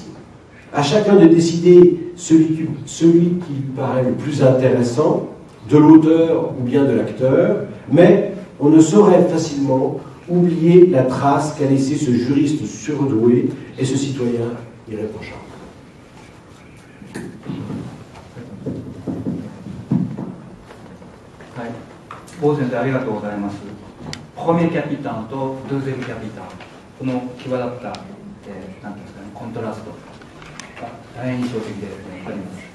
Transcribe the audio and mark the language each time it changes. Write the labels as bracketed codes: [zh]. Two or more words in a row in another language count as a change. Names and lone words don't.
[fr] À chacun de décider celui qui lui paraît le plus intéressant, de l'auteur ou bien de l'acteur, mais on ne saurait facilement oublier la trace qu'a laissé ce juriste surdoué et ce citoyen irréprochable. [ja] ボー先生ありがとうございます。ホメキャピタンとドゥーゼルキャピタン、この際立った、なんていうんですかね、コントラストが大変印象的であります。